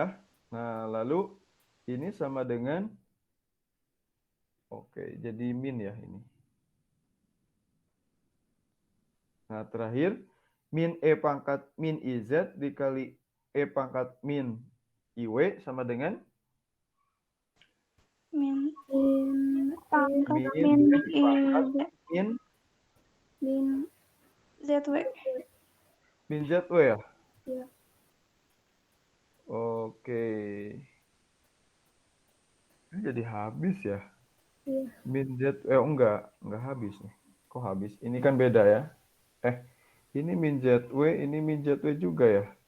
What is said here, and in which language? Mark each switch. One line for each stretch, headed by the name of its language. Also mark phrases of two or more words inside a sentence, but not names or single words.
Indonesian: Nah, lalu ini sama dengan oke, jadi min ya ini. Nah, terakhir min E pangkat min IZ dikali E pangkat min IW sama dengan Min pangkat min min Z pangkat min ZW. min ZW ya? Iya. Oke. Ini jadi habis ya. Iya. Min Z enggak habis nih. Kok habis? Ini kan beda ya. Ini min ZW, ini min ZW juga ya.